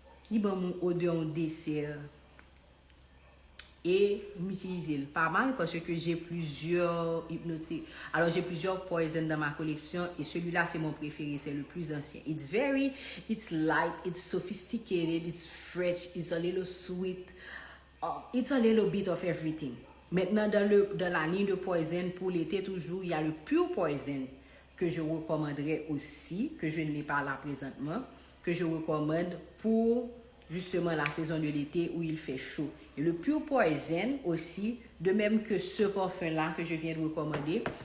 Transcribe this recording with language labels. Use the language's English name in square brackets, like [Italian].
[French] Il y a mon odeur en dessert. Et m'utiliser pas mal parce que j'ai plusieurs hypnotiques. Alors j'ai plusieurs poisons dans ma collection et celui-là c'est mon préféré, c'est le plus ancien. [English] It's light, it's sophisticated, it's fresh, it's a little sweet, it's a little bit of everything. [French] Maintenant dans la ligne de poison pour l'été toujours, il y a le Pure Poison que je recommanderais aussi, que je ne l'ai pas là présentement, que je recommande pour justement la saison de l'été où il fait chaud. Et le Pure Poison aussi, de même que ce parfum-là que je viens de recommander.